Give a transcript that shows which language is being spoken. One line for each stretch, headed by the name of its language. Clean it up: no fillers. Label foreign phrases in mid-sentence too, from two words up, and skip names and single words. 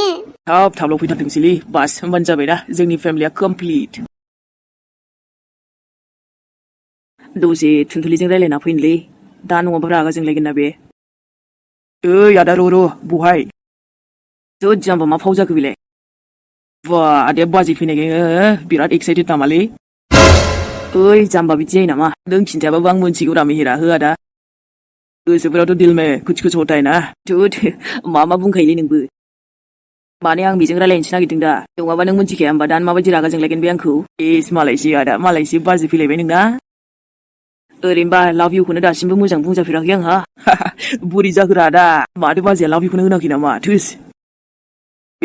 Bodo: थाबल' फैथारथोंसैलै बास होनबानो जाबायना जोंनि फेमिलिया कमप्लिट दसे थुनथुलिजों रायलायना फैनोलै दा नङाबा रागा जोंलायगोन ना बे ओइ आदा र' बहाय जोद जाम्बा मा फाव जाखो बेलाय बा आदाया बाजै फैनायखाय बिराद एक्साइटेड नामालै ओइ जाम्बा बिदि जायो नामा नों खिन्थायाबाबो आं मोनथिगौ रा मेहेरा हो आदा गोसोफोरावथ'
Hindi: दिल में कुछ कुछ होता है ना
Bodo: थुद मा बुंखायोलै नोंबो माने आं बेजों रायलायनोसो नागिरदों दा नङाबा नों मोनथिखाया होमबा दानो माबायदि रागा जोंलायगोन बे आंखौ मालायसो आदा मालायसो बाजै फैलायबाय नोंना ओरैनोबा लाभ इउखौनो दासिमबो मोजां बुंजाफेराखै आंहा बोरै जाखोरा दा माथो बाजैया लाभ इउखौनो होनाखै नामा थोस बे